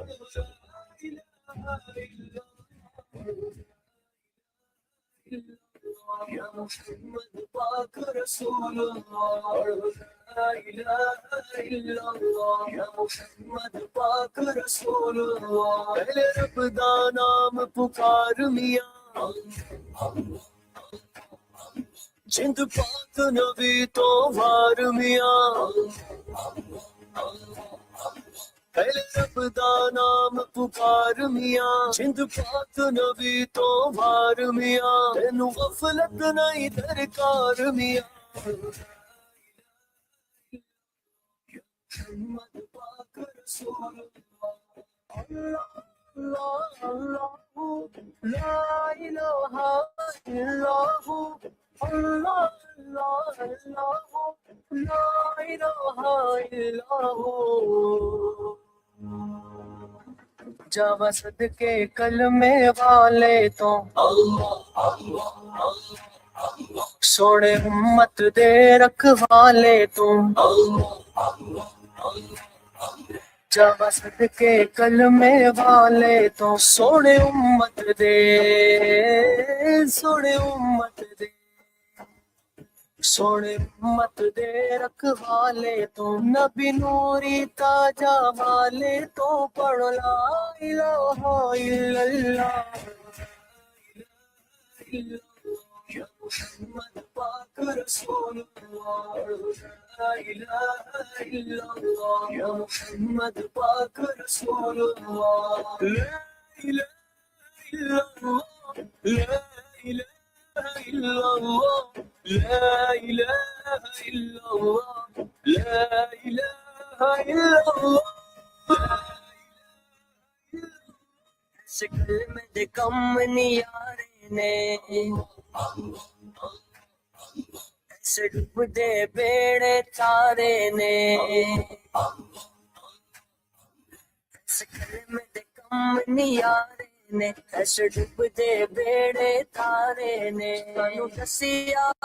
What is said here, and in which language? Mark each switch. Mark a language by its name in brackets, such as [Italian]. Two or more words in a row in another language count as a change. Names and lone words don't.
[Arabic] يا محمد پاک رسول الله، لا إله إلا الله، يا محمد پاک رسول الله. [Punjabi] پہلے رب دا نام پکار میاں، جند پاک نبی تو وار میاں. پہلے رب دا نام پکار میاں، جند پاک نبی تو وار میاں. تینوں غفلت نہیں درکار میاں. [Arabic] محمد پاک رسول الله، الله، الله، لا إله إلا الله، الله، الله، لا إله إلا الله. [Punjabi] جاواں صدقے کلمے والے تو سوہنے امت دے رکھوالے تو جاواں صدقے کلمے والے تو سوہنے امت دے سوہنے امت دے رکھوالے تو نبی نوری تاجاں والے تو پڑھ [Arabic] لا إله إلا الله يا محمد پاک رسول الله لا إله إلا الله يا محمد پاک رسول الله لا إله إلا الله لا إله إلا الله لا إله إلا الله [Punjabi] شکل میں دے کم نیارے نے ایسے ڈوب دے بیڑے تارے نے شکل میں دے کم نیارے نے ایسے ڈوب دے بیڑے تارے نے سانو دسیا